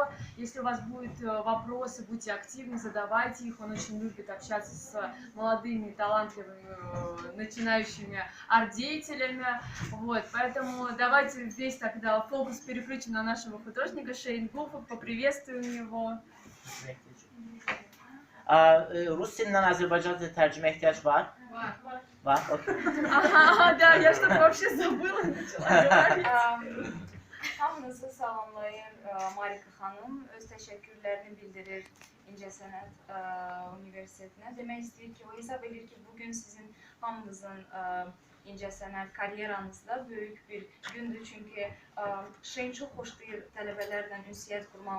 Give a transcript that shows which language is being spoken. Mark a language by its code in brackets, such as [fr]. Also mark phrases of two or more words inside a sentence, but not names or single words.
[ru] Если у вас будут вопросы, будьте активны, задавайте их. Он очень любит общаться с молодыми, талантливыми, начинающими арт-деятелями. Вот, поэтому давайте весь тогда фокус переключим на нашего художника Шейна Гуффогга, поприветствуем его. [az] Rus dilindən Azərbaycanca tərcümə ehtiyac var? Var. Var, okey. [ru] Да, я что-то вообще забыла, начала говорить. [az] Hamınızı salamlayır Marika xanım, öz təşəkkürlərini bildirir İncəsənət Universitetinə. Demək istəyir ki, o hesab edir ki, bugün sizin hamınızın İncəsənət karyeranızda böyük bir gündür. Çünki Şeyn çox xoşlayır tələbələrlə ünsiyyət qurmağı.